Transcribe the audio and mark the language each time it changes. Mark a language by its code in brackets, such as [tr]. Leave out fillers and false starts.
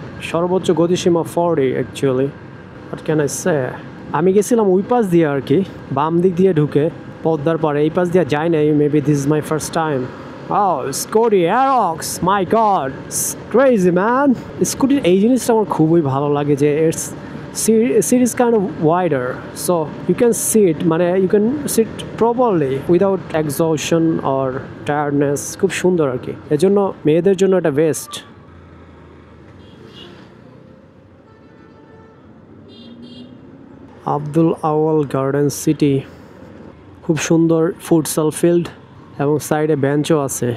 [bn] সর্বোচ্চ গতিসীমা 40 actually. [en] What can I say? [bn] আমি গেছিলাম ওই পাশ দিয়ে আর কি, বাম দিক দিয়ে ঢুকে পদ্মার পারে। এই পাশ দিয়ে যাই নাই, [en] Maybe this is my first time. Scooty Aerox, my god, crazy man. [bn] স্কুটির এই জিনিসটা আমার খুবই ভালো লাগে যে [en] Its seat is kind of wider, so you can sit, মানে you can sit properly without exhaustion or tiredness. [bn] খুব সুন্দর আর কি, এজন্য মেয়েদের জন্য এটা বেস্ট। আব্দুল আওয়াল গার্ডেন সিটি, খুব সুন্দর ফুটসাল ফিল্ড এবং সাইডে বেঞ্চও আছে।